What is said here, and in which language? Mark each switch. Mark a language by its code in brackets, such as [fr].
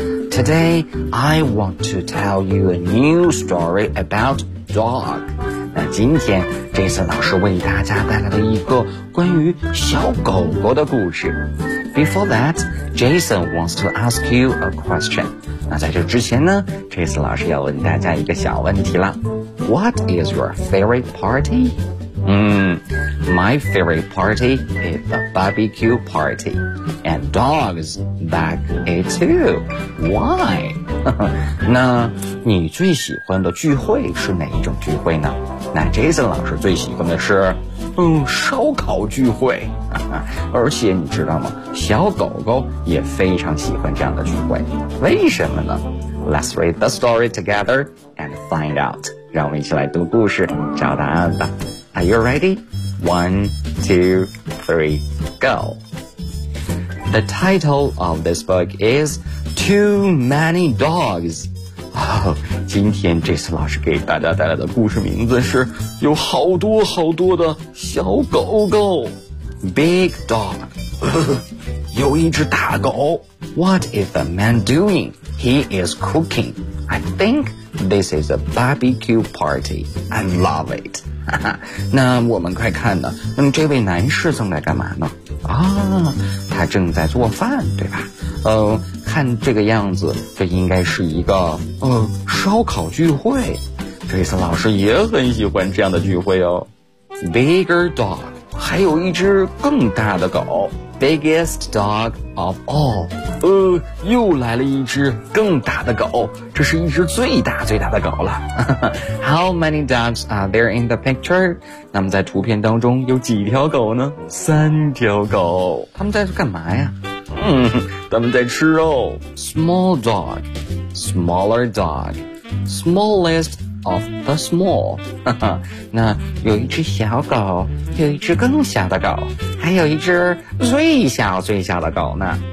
[en] Today, I want to tell you a new story about dog. [zh] 那今天 Jason 老师为大家带来了一个关于小狗狗的故事。 [en] Before that, Jason wants to ask you a question. [zh] 那在这之前呢， Jason 老师要问大家一个小问题了。 [en] What is your favorite party? My favorite party is the barbecue party. And dogs back it too. Why? [zh] 那你最喜欢的聚会是哪一种聚会呢？那 Jason 老师最喜欢的是烧烤聚会。而且你知道吗，小狗狗也非常喜欢这样的聚会。为什么呢？ [en] Let's read the story together and find out. [zh] 让我们一起来读故事找答案吧。 [en] Are you ready? 1, 2, 3, go. The title of this book is Too Many Dogs. [zh] 今天这次老师给大家带来的故事名字是有好多好多的小狗狗。 [en] Big dog. [zh] 有一只大狗。 [en] What is the man doing? He is cooking. I think this is a barbecue party. I love it. [zh] 那我们快看呢，那这位男士正在干嘛呢？他正在做饭，对吧？看这个样子，这应该是一个烧烤聚会。这次老师也很喜欢这样的聚会哦。 [en] Bigger dog， [zh] 还有一只更大的狗。 [en] Biggest dog of all， [zh] 又来了一只更大的狗，这是一只最大最大的狗了。 [en] How many dogs are there in the picture？ [zh] 那么在图片当中有几条狗呢？三条狗。他们在干嘛呀？他们在吃肉。 [en] Small dog， smaller dog， smallest of the small。 [zh] 那有一只小狗，有一只更小的狗，还有一只最小最小的狗呢。